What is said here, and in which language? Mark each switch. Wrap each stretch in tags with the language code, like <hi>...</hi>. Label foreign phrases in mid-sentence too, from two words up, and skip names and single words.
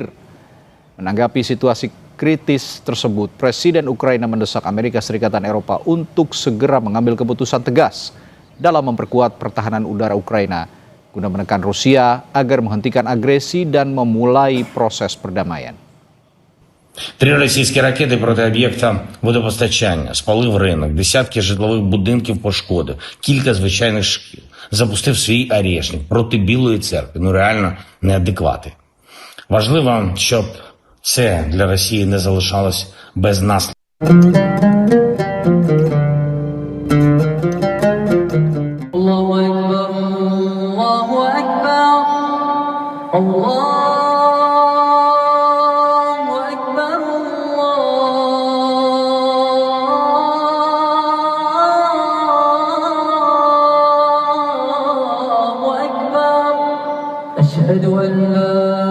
<id>Menanggapi situasi kritis tersebut, Presiden Ukraina mendesak Amerika Serikat dan Eropa untuk segera mengambil keputusan tegas dalam memperkuat pertahanan udara Ukraina guna menekan Rusia agar menghentikan agresi dan memulai proses perdamaian.</id> <uk>3 російські ракети проти об'єкта водопостачання, спалив ринок, десятки житлових будинків пошкодив, кілька звичайних шкіл. Запустив свій арешник проти Білої церкви. Ну реально неадеквати. Важливо, щоб це для Росії не залишалось без наслідків.</uk> <ar>الله أكبر، الله أكبر، الله أشهد أن لا</ar>